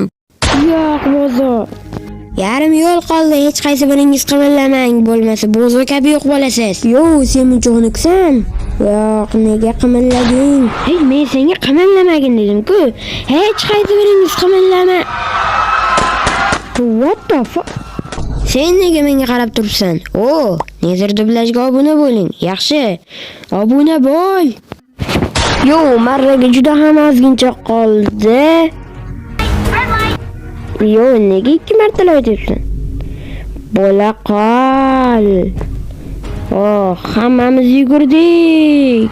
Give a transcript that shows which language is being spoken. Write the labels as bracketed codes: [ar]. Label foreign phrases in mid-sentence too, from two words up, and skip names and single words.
[uz] Yo'q, bozo. Yarim yo'l qoldi, hech qaysi biringiz qimirlamang, bo'lmasa bozo kabi yo'q bo'lasiz. Sen munchoqniksan. Yo'q, nega qimirlading? Men senga qimirlamagin dedim-ku. Hech qaysi biringiz qimirlama. [en] What the fuck? [uz] Sen nega menga qarab turibsan? Nezir dublajga obuna bo'ling. Yaxshi. Obuna bo'l. Marraga juda ham ozgincha qoldi. Nega 2 marta aytyapsan? Bo'la qol. Hammamiz yugurdik.